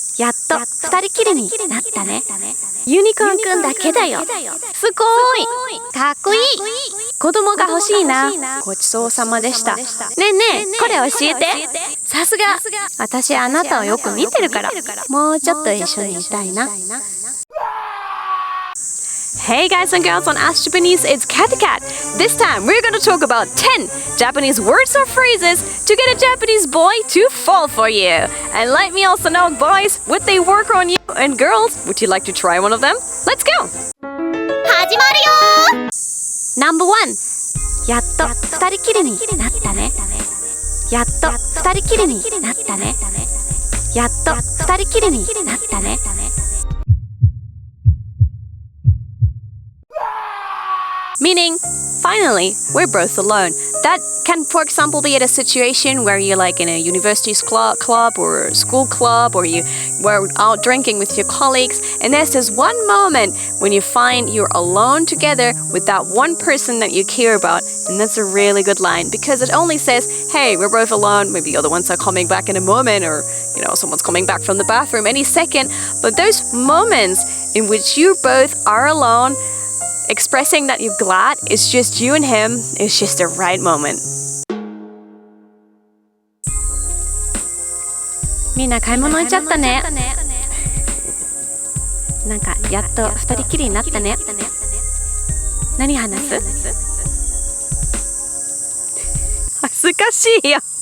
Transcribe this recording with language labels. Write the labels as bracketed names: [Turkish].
[Japanese] やっと二人きりになったね。ユニコーンくんだけだよ。すごいかっこいい。子供が欲しいな。ごちそうさまでした。ねえねえ、これ教えて。さすが。私あなたをよく見てるから。もうちょっと一緒にいたいな。 [English] Hey guys and girls on Ask Japanese, it's Cathy Cat. This time we're going to talk about 10 Japanese words or phrases to get a Japanese boy to fall for you. And let me also know, boys, would they work on you? And girls, would you like to try one of them? Let's go! [Japanese] 始まるよ。 [English] Number 1. [Japanese] やっと二人きりになったね。やっと二人きりになったね。やっと二人きりになったね。 [English] Meaning, finally, we're both alone. That can, for example, be at a situation where you're like in a university club or a school club, or you were out drinking with your colleagues, and there's this one moment when you find you're alone together with that one person that you care about, and that's a really good line because it only says, hey, we're both alone, maybe the other ones are coming back in a moment, or someone's coming back from the bathroom any second, but those moments in which you both are alone, expressing that you're glad it's just you and him is just the right moment. [Japanese] みんな買い物行っちゃったね。なんかやっと二人きりになったね。何話す？恥ずかしいよ。